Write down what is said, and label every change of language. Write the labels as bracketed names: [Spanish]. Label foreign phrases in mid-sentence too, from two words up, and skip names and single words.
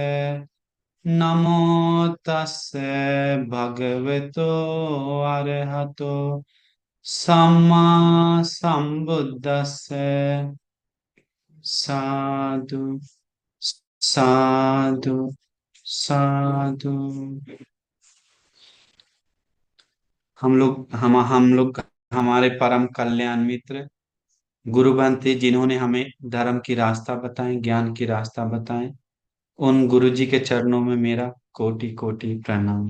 [Pali] नमो तस्से भगवतो अरहतो सम्मा संबुद्दस्से। साधु साधु साधु। [Hindi] हम लोग हमारे परम कल्याण मित्र गुरु बंते जिन्होंने हमें धर्म की रास्ता बताए, ज्ञान की रास्ता बताए, उन गुरु जी के चरणों में मेरा कोटि कोटि प्रणाम।